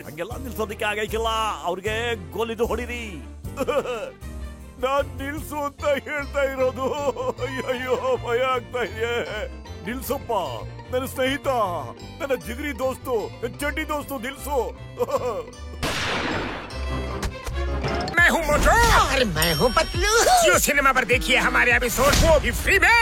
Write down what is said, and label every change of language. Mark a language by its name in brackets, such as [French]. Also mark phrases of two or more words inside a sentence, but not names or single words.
[Kannada] ಹಂಗೆಲ್ಲ ನಿಲ್ಸೋದಕ್ಕೆ ಆಗೈಕಿಲ್ಲ, ಅವ್ರಿಗೆ ಗೋಲಿದು ಹೊಡಿರಿ. ನಾನ್ ನಿಲ್ಸು ಅಂತ ಹೇಳ್ತಾ ಇರೋದು. ಅಯ್ಯಯ್ಯೋ, ಭಯ ಆಗ್ತಾ ಇದೆ. ನಿಲ್ಸಪ್ಪ, ನನ್ನ ಸ್ನೇಹಿತ, ನನ್ನ ಜಿಗರಿ ದೋಸ್ತು, ನನ್ನ ಚಡ್ಡಿ ದೋಸ್ತು, ನಿಲ್ಸು. [Hindi] मैं हूँ मोटू और मैं हूँ पतलू। जियो सिनेमा पर देखिए हमारे एपिसोड को भी फ्री में।